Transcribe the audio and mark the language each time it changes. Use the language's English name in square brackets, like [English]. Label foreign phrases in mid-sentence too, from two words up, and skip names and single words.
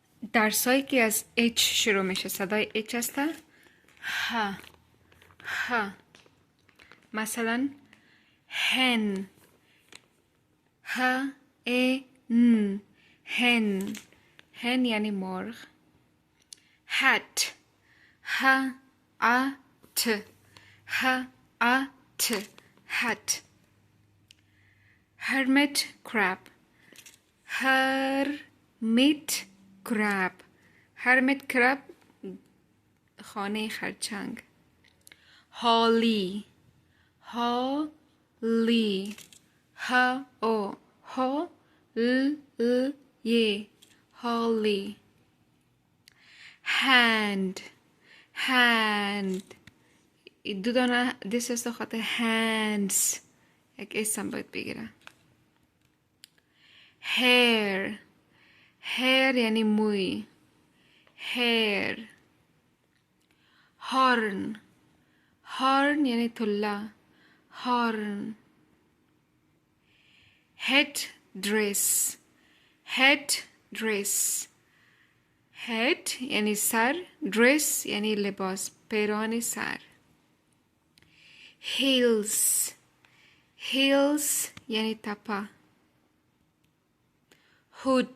[Persian] درسایی که از H شروع میشه صدای H هسته. ه ه مثلا هن ه ا ن هن هن یعنی مرغ. هت ه ا ت ه ا ت هت. [English] hermit crab hermit crab hermit crab [Persian] خانه خرچنگ. [English] هالی هالی ها او ها ل ل ی هالی. hand hand [Persian] دو دانه دست است خاطر hands یک اسم باید بگیرم. [English] hair hair [Persian] یعنی موی. [English] hair horn horn [Persian] یعنی طلا. [English] horn head dress head dress head [Persian] یعنی سر. dress یعنی لباس پیران سر. [English] heels heels [Persian] یعنی تپه. [English] hood